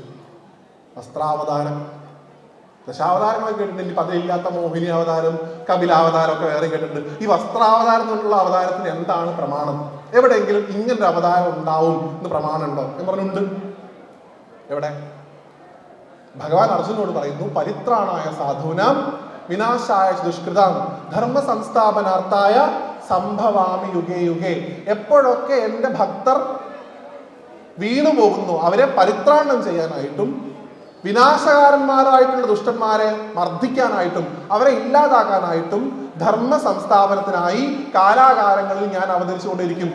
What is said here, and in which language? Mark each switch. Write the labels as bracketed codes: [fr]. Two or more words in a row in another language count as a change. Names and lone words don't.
[ml] വസ്ത്രാവതാരം, ദശാവതാരങ്ങളൊക്കെ കേട്ടിട്ടില്ല. പതിലില്ലാത്ത മോഹിനി അവതാരം, കപിലാവതാരം ഒക്കെ വേറെ കേട്ടിട്ടുണ്ട്. ഈ വസ്ത്രാവതാരം എന്നുള്ള അവതാരത്തിന് എന്താണ് പ്രമാണം? എവിടെയെങ്കിലും ഇങ്ങനൊരു അവതാരം ഉണ്ടാവും എന്ന് പ്രമാണം ഉണ്ടോ എന്ന് പറഞ്ഞുണ്ട്. എവിടെ? ഭഗവാൻ അർജുനോട് പറയുന്നു, [sa] പരിത്രാണായ സാധൂനാം വിനാശായ ദുഷ്കൃതാം ധർമ്മ സംസ്ഥാപനാർത്ഥായ സംഭവാമി യുഗേ യുഗേ. [ml] എപ്പോഴൊക്കെ എന്റെ ഭക്തർ വീണു പോകുന്നു അവരെ പരിത്രാണം ചെയ്യാനായിട്ടും വിനാശകാരന്മാരായിട്ടുള്ള ദുഷ്ടന്മാരെ മർദ്ദിക്കാനായിട്ടും അവരെ ഇല്ലാതാക്കാനായിട്ടും ധർമ്മ സംസ്ഥാപനത്തിനായി കാലാകാലങ്ങളിൽ ഞാൻ അവതരിച്ചുകൊണ്ടിരിക്കും.